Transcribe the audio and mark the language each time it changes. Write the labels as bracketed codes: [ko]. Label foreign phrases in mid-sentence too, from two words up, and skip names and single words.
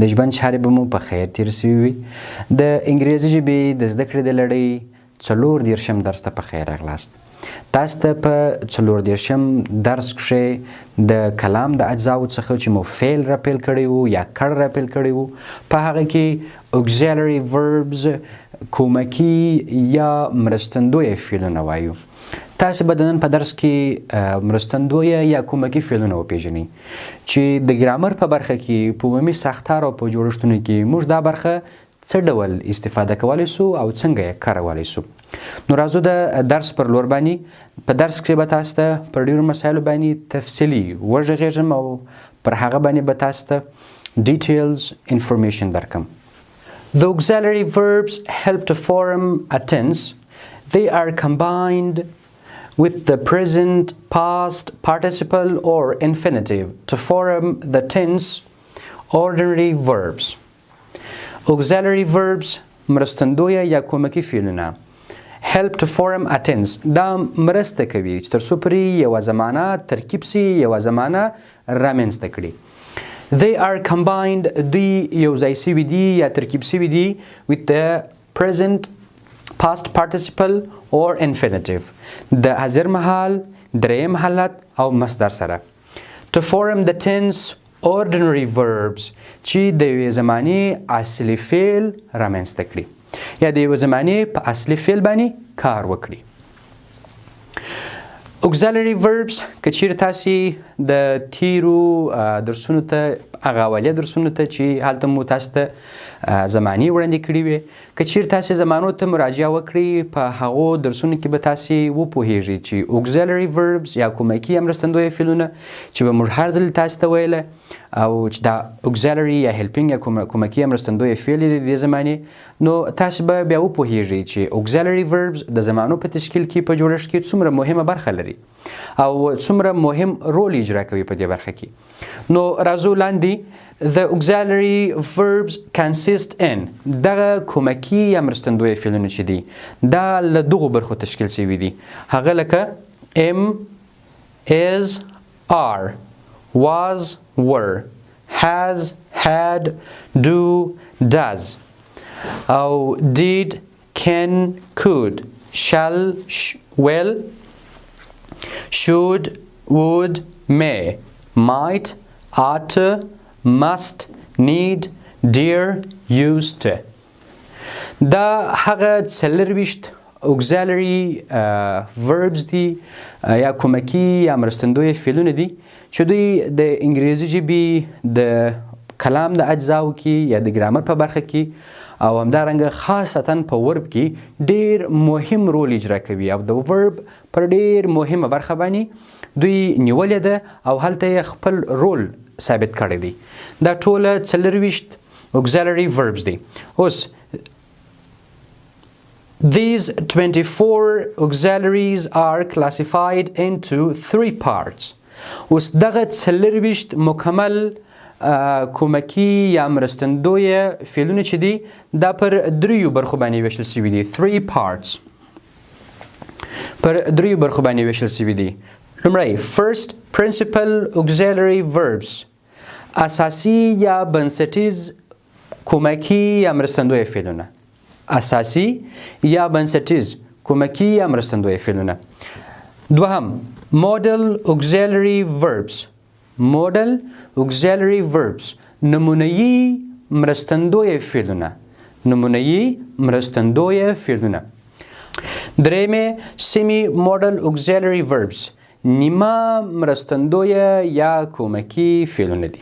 [ps] د ژوند چارې به مو په خیر تیر سوي وي. د انګریزي ژبې د زدکړې د لړۍ 34 درس ته په خیر راغلاست. تاسو ته په 34 درس کښې د کلام د اجزاوو څخه چې مو فعل راپیل کړی وو یا کړ راپیل کړی وو په هغه کې [en] auxiliary verbs [ps] کومکی یا مرستندویه فعلونه وایو. تاسو به د نن په درس کې مرستندویه یا کومکی فعلونه وپیژنئ چې د ګرامر په برخه کې په عمومي ساختار او په جوړښتونو کې موږ دا برخه څه ډول استفاده کولی سو او څنګه یې کارولی سو. نو راځو د درس پر لور باندې. په درس کې به تاسو ته پر ډېرو مسایلو باندې تفصیلي وغږېږم او پر هغه باندې به تاسو ته [en] details information [ps] درکم. [en] The auxiliary verbs help to form a tense. They are combined with the present, past, participle or infinitive to form the tense ordinary verbs. Auxiliary verbs [ps] مرستندویه یا کومکی فعلونه [en] help to form a tense. [ps] دا مرسته کوي چې تر څو پورې یوه زمانه ترکیب سي، یوه زمانه رامنځته کړي. [en] They are combined. [ps] دوی یو ځای سوي دي یا ترکیب سوي دي [en] with the present, past participle or infinitive. [ps] د حاضر مهال، دریم حالت او مصدر سره. [en] To form the tense ordinary verbs [ps] چې د یوې زمانې اصلي فعل رامنځته کړي یا د یوې زمانې په اصلي فعل باندې کار وکړي. [en] auxiliary verbs [ps] که چیرې تاسې د تیرو درسونو ته هغه اولیه درسونو ته چې هلته مو تاسو ته زمانې وړاندې کړي وي، که چیرې تاسې زمانو ته مراجعه وکړئ په هغو درسونو کې به تاسې وپوهیږئ چې [en] auxiliary verbs [ps] یا کومکي یا مرستندویه فعلونه چې به موږ هر ځل تاسو ته ویله او چې دا auxiliary یا helping یا کومکي یا مرستندویه فعل دی د دې زمانې، نو تاسو به بیا وپوهیږئ چې [en] auxiliary verbs [ps] د زمانو په تشکیل کې په جوړښت کې څومره مهمه برخه لري او څومره مهم رول اجرا کوي په دې برخه کې. نو راځو لاندې [en] The auxiliary verbs consist in [ps] دغه کومکی یا مرستندویه فعلونه چې دي دا له دغو برخو تشکیل شوي دي. هغه لکه [en] am, is, are, was, were, has, had, do, does او did, can, could, shall, will, should, would, may, might, ought to, must, need, dare, used to. [ps] دا هغه 24 [en] auxiliary verbs [ps] دي یا کومکی یا مرستندویه فعلونه دي چې دوی د انګریزي ژبې د کلام د اجزاو کې یا د ګرامر په برخه کې او همدارنګه خاصتا په ورب کې ډیر مهم رول اجرا کوي او د ورب پر ډیر مهمه برخه باندې دوی نیولې ده او هلته یې خپل رول ثابت کړی دی. دا ټوله 24 [en] auxiliary verbs [ps] دي. [en] اوس These 24 auxiliaries are classified into 3 parts. [ps] اوس دغه 24 مکمل کومکی یا مرستندویه فعلونه چې دي دا پر دریو برخو باندې ویشل شوي دي. 3 parts پر دریو برخو باندې ویشل شوي دي. لومړی [en] first principal auxiliary verbs [ps] اساسی یا بنسټیز کومکی یا مرستندویه فعلونه. اساسی یا بنسټیز کومکی یا مرستندویه فعلونه. دوهم [en] model auxiliary verbs. model auxiliary verbs [ps] نمونه‌یی مرستندویه فعلونه. نمونه‌یی مرستندویه فعلونه. درېیمه [en] semi model auxiliary verbs [ps] نیمه مرستندویه یا کومکی فعلونه دي.